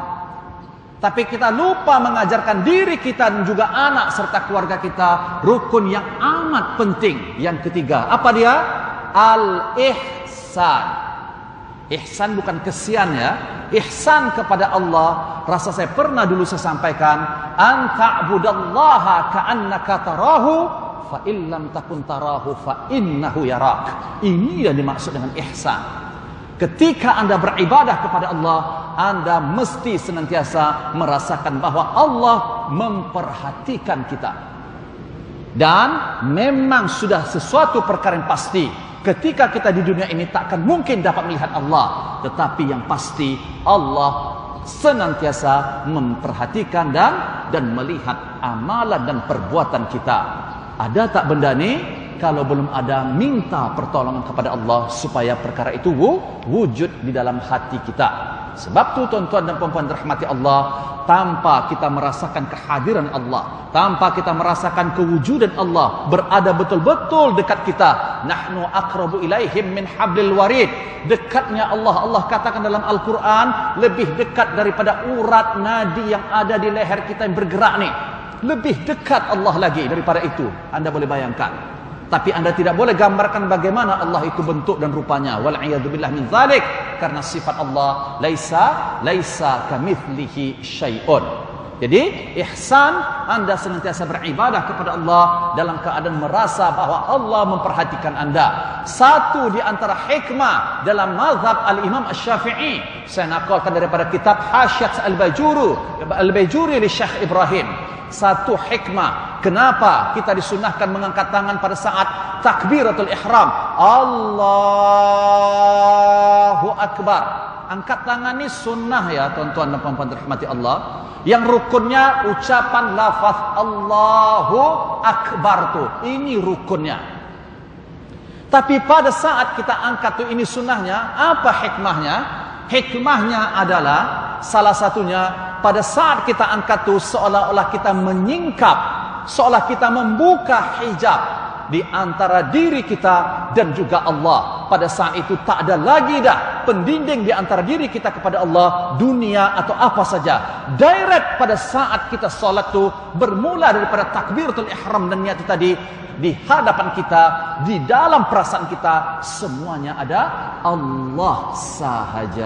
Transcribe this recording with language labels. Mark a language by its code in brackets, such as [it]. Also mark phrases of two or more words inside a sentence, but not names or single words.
[ms] Tapi kita lupa mengajarkan diri kita dan juga anak serta keluarga kita rukun yang amat penting, yang ketiga. Apa dia? Al-ihsan. Ihsan bukan kesian ya. Ihsan kepada Allah, rasa saya pernah dulu saya sampaikan, [ar] أن تعبد الله كأنك تراه فإن لم تكن تراه فإنه يراك. [ms] Ini yang dimaksud dengan ihsan. Ketika anda beribadah kepada Allah, anda mesti senantiasa merasakan bahawa Allah memperhatikan kita. Dan memang sudah sesuatu perkara yang pasti, ketika kita di dunia ini takkan mungkin dapat melihat Allah, tetapi yang pasti Allah senantiasa memperhatikan dan melihat amalan dan perbuatan kita. Ada tak benda ni? Kalau belum ada, minta pertolongan kepada Allah supaya perkara itu wujud di dalam hati kita. Sebab tu tuan-tuan dan puan-puan dirahmati Allah, tanpa kita merasakan kehadiran Allah, tanpa kita merasakan kewujudan Allah berada betul-betul dekat kita, [ar] نحن أقرب إليهم من حبل الوريد. [ms] Dekatnya Allah, Allah katakan dalam Al-Quran, lebih dekat daripada urat nadi yang ada di leher kita yang bergerak ni. Lebih dekat Allah lagi daripada itu. Anda boleh bayangkan. Tapi anda tidak boleh gambarkan bagaimana Allah itu bentuk dan rupanya. [ar] والعياذ بالله من ذلك. [ms] Karena sifat Allah [ar] ليس كمثله شيء. [ms] Jadi ihsan, anda senantiasa beribadah kepada Allah dalam keadaan merasa bahawa Allah memperhatikan anda. Satu di antara hikmah dalam mazhab al-Imam Asy-Syafi'i, saya nakalkan daripada kitab Hasyiat Al-Bajuri li Syekh Ibrahim. Satu hikmah kenapa kita disunahkan mengangkat tangan pada saat takbiratul ihram, [ar] الله أكبر. [ms] Angkat tangan ini sunnah ya tuan-tuan dan puan-puan dirahmati Allah. Yang rukunnya ucapan lafaz [ar] الله أكبر [ms] tuh. Ini rukunnya. Tapi pada saat kita angkat tuh ini sunnahnya, apa hikmahnya? Hikmahnya adalah salah satunya pada saat kita angkat tuh seolah-olah kita menyingkap, seolah kita membuka hijab di antara diri kita dan juga Allah. Pada saat itu tak ada lagi dah pendinding di antara diri kita kepada Allah, dunia atau apa saja. Direct pada saat kita solat tu bermula daripada takbiratul ihram dan niat itu tadi, di hadapan kita, di dalam perasaan kita, semuanya ada Allah sahaja.